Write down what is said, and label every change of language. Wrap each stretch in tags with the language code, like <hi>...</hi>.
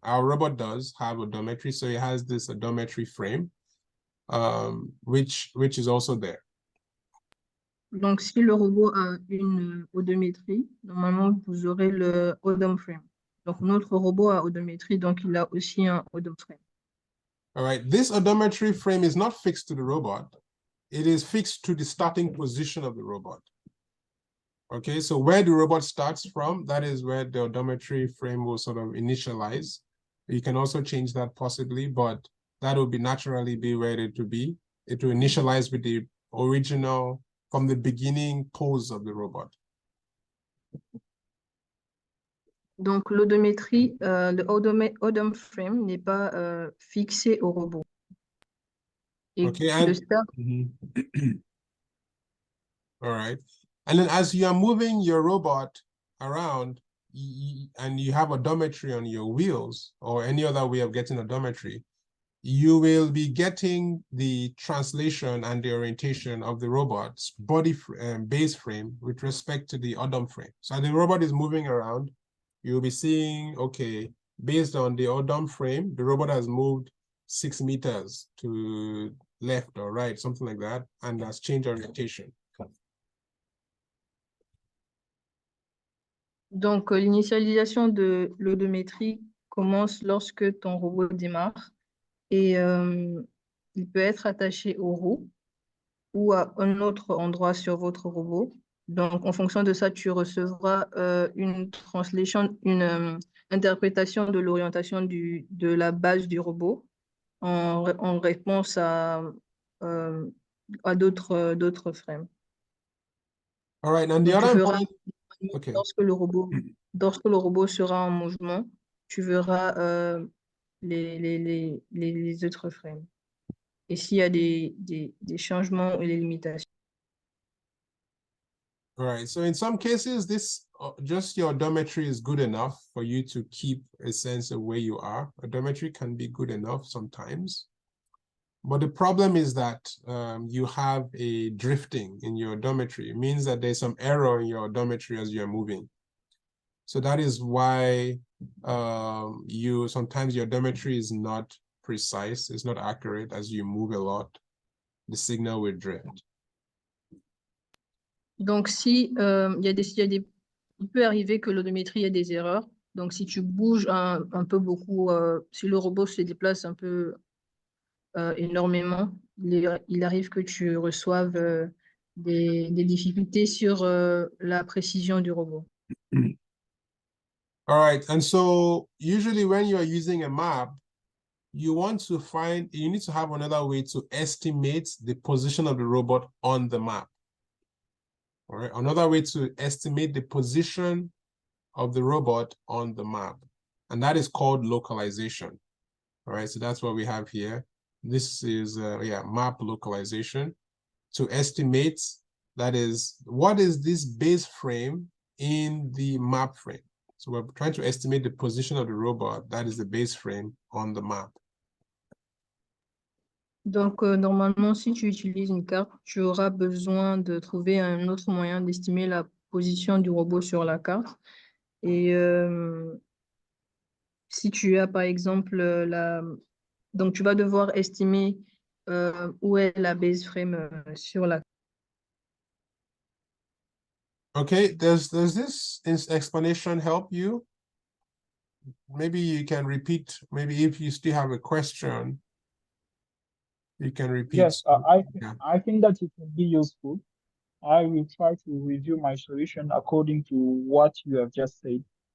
<en>Our robot does have odometry, so it has this odometry frame, which is also there.</en> <fr>Donc, si le robot a une odométrie, normalement, vous aurez le odom frame. Donc, notre robot a odométrie, donc il a aussi un odom frame.</fr> <en>All right, this odometry frame is not fixed to the robot. It is fixed to the starting position of the robot. Okay, so where the robot starts from, that is where the odometry frame will sort of initialize. You can also change that possibly, but that will naturally be where it will be. It will initialize with the original, from the beginning pose of the robot.</en> <fr>Donc, l'odométrie, le odom frame n'est pas fixé au robot. Et</fr> <en>Okay, and all right. And then as you are moving your robot around and you have odometry on your wheels or any other way of getting odometry, you will be getting the translation and the orientation of the robot's base frame with respect to the odom frame. So the robot is moving around, you'll be seeing, okay, based on the odom frame, the robot has moved 6 meters to left or right, something like that, and has changed orientation.</en> <fr>Donc, l'initialisation de l'odométrie commence lorsque ton robot démarre et il peut être attaché aux roues ou à un autre endroit sur votre robot. Donc, en fonction de ça, tu recevras une translation, une interprétation de l'orientation de la base du robot en réponse à d'autres frames.</fr> <en>All right, and the</en> <fr>Donc,</fr> <en>other point, okay.</en> <fr>Lorsque le robot sera en mouvement, tu verras les autres frames. Et s'il y a des changements ou des limitations.</fr> <en>All right, so in some cases, this just your odometry is good enough for you to keep a sense of where you are. Odometry can be good enough sometimes. But the problem is that you have a drifting in your odometry. It means that there's some error in your odometry as you're moving. So that is why sometimes your odometry is not precise, it's not accurate. As you move a lot, the signal will drift.</en> <fr>Donc, si il peut arriver que l'odométrie ait des erreurs. Donc, si tu bouges un peu beaucoup, si le robot se déplace un peu énormément, il arrive que tu reçoives des difficultés sur la précision du robot.</fr> <en>All right, and so usually when you're using a map, you need to have another way to estimate the position of the robot on the map. All right, another way to estimate the position of the robot on the map. And that is called localization. All right, so that's what we have here. This is, map localization. To estimate, that is, what is this base frame in the map frame? So we're trying to estimate the position of the robot. That is the base frame on the map.</en> <fr>Donc, normalement, si tu utilises une carte, tu auras besoin de trouver un autre moyen d'estimer la position du robot sur la carte. Et si tu as, par exemple, donc tu vas devoir estimer où est la base frame sur la carte.</fr> <en>Okay, does this explanation help you? Maybe you can repeat, maybe if you still have a question, you can repeat. Yes, I think that it will be useful. I will try to review my solution according to what you have just said.</en>